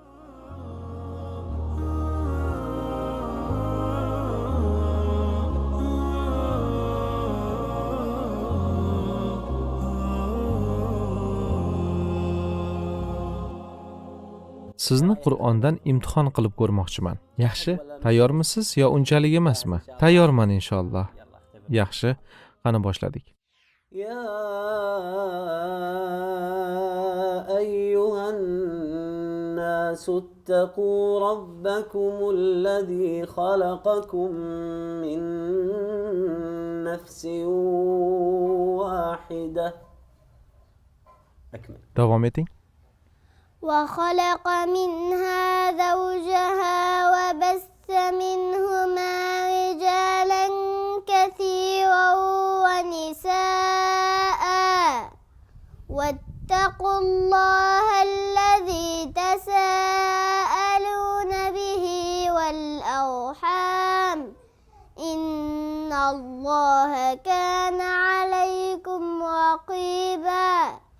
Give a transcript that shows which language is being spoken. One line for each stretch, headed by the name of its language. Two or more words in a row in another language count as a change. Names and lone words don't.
Uzbek: Sizni Qur'ondan imtihon qilib ko'rmoqchiman. Yaxshi, tayyormisiz yo unchalik emasmi? Tayyorman inshaalloh. Yaxshi, qani boshladik.
Arabic: يا أيها الناس اتقوا ربكم الذي خلقكم من نفس واحدة. أكمل.
Uzbek: Davom eting.
Arabic: وخلق منها زوجها وبث منهما رجالا كثيرا ونساء واتقوا الله الذي تساءلون به والأرحام إن الله كان عليكم رقيبا.